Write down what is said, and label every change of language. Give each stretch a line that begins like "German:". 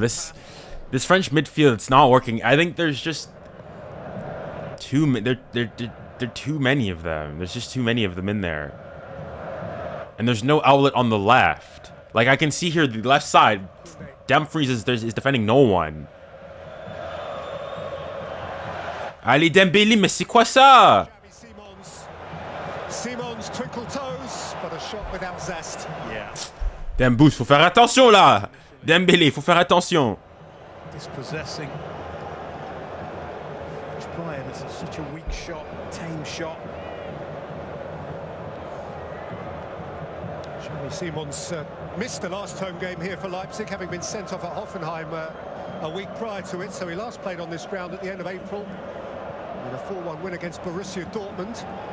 English: This French midfield, it's not working. I think there's just too many of them. There's just too many of them in there. And there's no outlet on the left. Like, I can see here the left side, Dumfries is defending no one.
French: Allez, Dembélé, mais c'est quoi ça?
English: Simons twinkle toes, but a shot without zest. Yeah.
French: Dembous, faut faire attention là. Dembélé, faut faire attention.
English: Dispossessing. French player, that's such a weak shot, tame shot. Jeremy Simons missed the last home game here for Leipzig, having been sent off at Hoffenheim a week prior to it, so he last played on this ground at the end of April in a 4-1 win against Borussia Dortmund.